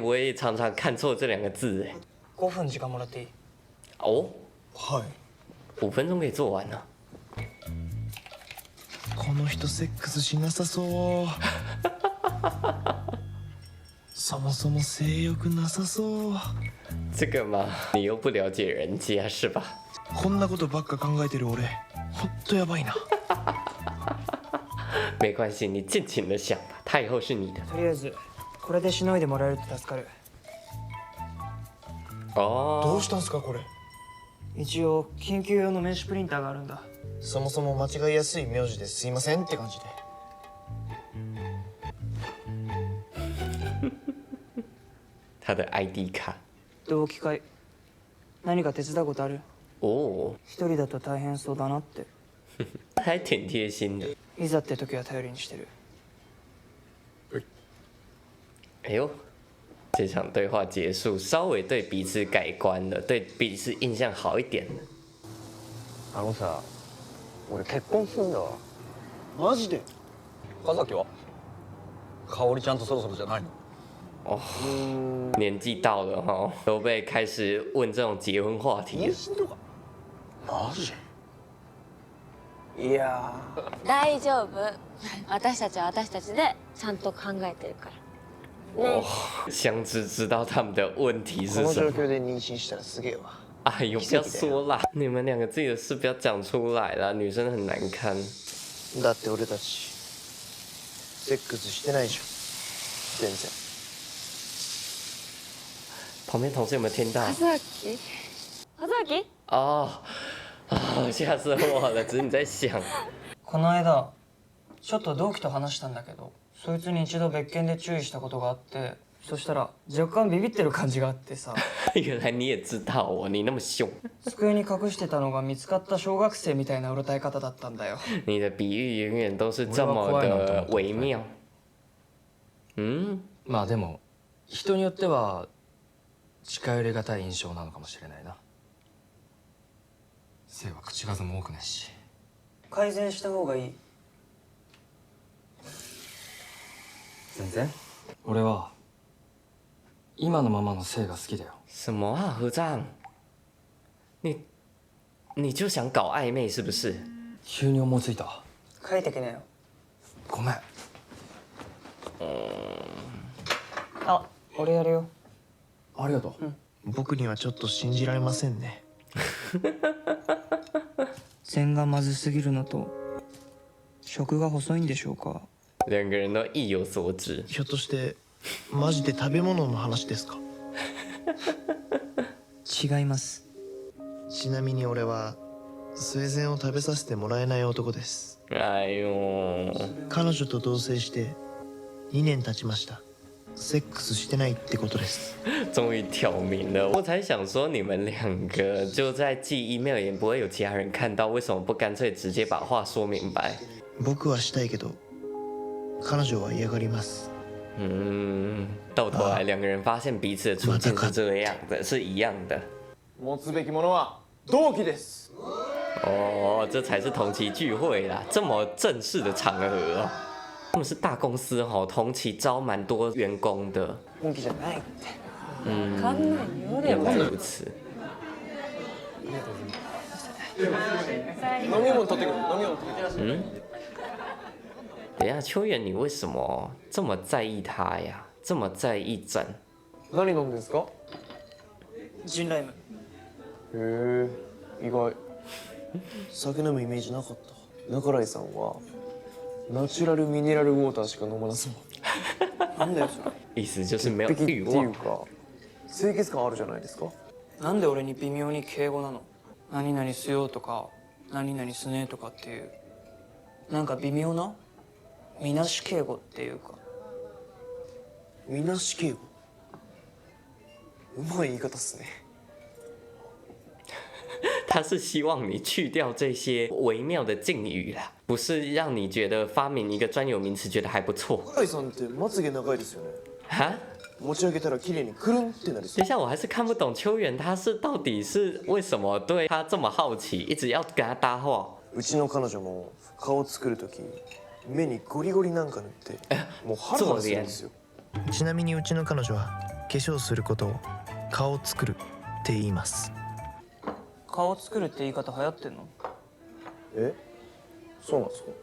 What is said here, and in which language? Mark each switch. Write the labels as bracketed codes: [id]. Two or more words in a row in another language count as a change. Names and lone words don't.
[zh] 我也常常看错这2个字 [ja] 5 分時間もらっていい？哦，はい。 [zh] 5分钟可以做完呢。 [ja] この人セックスしなさそう。そもそも性欲なさそう。 [zh] 这个嘛，你又不了解人家是吧？ [ja] こんなことばっか考えてる俺、ほんとやばいな。 [zh] 没关系，你尽情的想吧，他以后是你的。 [ja] とりあえずこれでしのいでもらえると助かる。哦，どうしたんすかこれ。一応緊急用の名刺プリンターがあるんだ。そもそも間違いやすい名字ですいませんって感じで。 [zh] 他的 ID 卡。 [ja] 同期会何か手伝うことある？哦，一人だと大変そうだなって。 [zh] 还挺贴心的。 [ja] いざって時は頼りにしてる。 [zh] 哎呦，这场对话结束，稍微对彼此改观了，对彼此印象好一点了。 [ja] あのさ、俺結婚すんだわ。マジで？岡崎は？香織ちゃんとそろそろじゃないの？ [zh] 哦，年纪到了哈，都被开始问这种结婚话题了。 [ja] マジ？いや大丈夫。私たちは私たちでちゃんと考えてるから。 [zh] 哦，香知知道他们的问题 [ja] この [zh] 是什么。 [ja] 状況で妊娠したらすげえわ。 [zh] 哎呦，不要说啦，你们两个自己的事不要讲出来啦，女生很难堪。 [ja] だって俺たちセックスしてないじゃん。全然。 [zh] 旁边同事有没有听到？ [ja] 和明？和明？ [zh] 哦，啊，吓死我了！只是你在想， [ja] この間ちょっと同期と話したんだけど、そいつに一度別件で注意したことがあって、そしたら若干ビビってる感じがあってさ。 [zh] 原来你也知道哦，你那么凶。 [ja] 机に隠してたのが見つかった小学生みたいなうろたえ方だったんだよ。 [zh] 你的比喻永远都是这么的微妙。 [ja] まあでも人によっては近寄りがたい印象なのかもしれないな。性は口数も多くないし。改善した方がいい。全然。俺は今のままの性が好きだよ。 [zh] 什么啊，合章？你就想搞暧昧是不是？ [ja] 急に思いついた。書いてきなよ。ごめん。あ、俺やるよ。ありがとう。僕にはちょっと信じられませんね。線がまずすぎるのと食が細いんでしょうか。 [zh] 两个人都意有所指。 [ja] ひょっとしてマジで食べ物の話ですか？違います。ちなみに俺はスウェゼンを食べさせてもらえない男です。哎呦，彼女と同棲して2年経ちました。セックスしてないってことです。 [zh] 终于挑明了。我才想说，你们两个就在寄 email 也不会有其他人看到，为什么不干脆直接把话说明白？ [ja] 僕はしたいけど彼女は嫌がります。 [zh] 到头来两个人发现彼此的处境是这样的，是一样的。 [ja] 持つべきものは同期です。 [zh] 哦，这才是同期聚会啦，这么正式的场合哦。他们是大公司哦，同期招蛮多员工的。 [ja] 本気じゃないって。分かんないよで [zh] 原 [ja] も。 [zh] 来如此。 [ja] 飲み物取ってくる。飲み物取ってくる。 [zh] 等一下，秋元，你为什么这么在意他呀？这么在意展？ [ja] 何飲んでんですか？ジンライム。へえ、意外。酒飲むイメージなかった。中井さんはナチュラルミネラルウォーターしか飲まなそう。なんだよそれ。 [zh] 意思就是没有 [ja] 潔癖って [zh] 欲望。 [ja] いうか清潔感あるじゃないですか。なんで俺に微妙に敬語なの？何々すよとか何々すねとかっていうなんか微妙なみなし敬語っていうか。みなし敬語。うまい言い方っすね。 [zh] 他是希望你去掉这些微妙的敬语啦，不是让你觉得发明一个专有名词觉得还不错。 [ja] 中井さんってまつげ長いですよね。哈？持ち上げたら綺麗にくるんってなりそう。 [zh] 等一下，我还是看不懂秋元他是到底是为什么对他这么好奇，一直要跟他搭话。 [ja] うちの彼女も顔作るとき目にゴリゴリなんか塗ってもうハラハラするんですよ。ちなみにうちの彼女は化粧することを顔作るって言います。顔作るって言い方流行ってんの？え、そうなんですか？